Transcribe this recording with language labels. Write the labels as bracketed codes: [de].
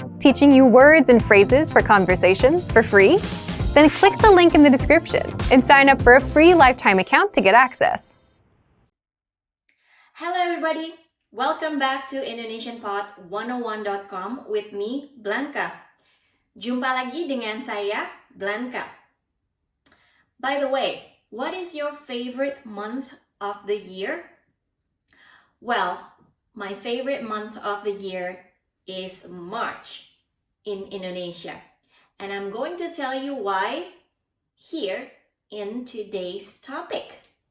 [en] Teaching you words and phrases for conversations for free? Then click the link in the description and sign up for a free lifetime account to get access. Hello everybody! Welcome back to IndonesianPod101.com with me, Blanca. [id] Jumpa lagi dengan saya, Blanca. [en] By the way, what is your favorite month of the year? Well, my favorite month of the year is March in Indonesia. And I'm going to tell you why here in today's topic.